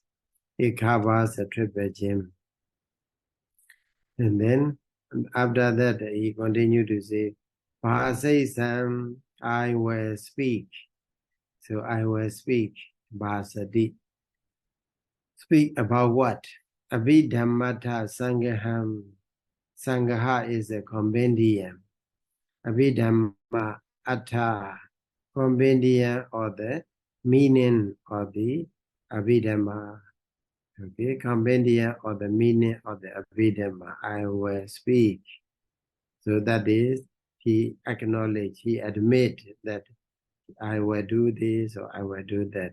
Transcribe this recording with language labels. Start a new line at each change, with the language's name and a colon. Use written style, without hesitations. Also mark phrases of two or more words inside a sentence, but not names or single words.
English: It covers a triple gem. And then after that, he continued to say, Bhasai I will speak. So I will speak, Bhasadi. Speak about what?
Pali: Abhidhammata Sangaham.
English: Sangaha is a compendium.
Pali: Abhidhamma Atta,
English: compendium or the meaning of the Abhidhamma. Okay, compendium or the meaning of the Abhidhamma. I will speak. So that is, he acknowledged, he admit that I will do this or I will do that.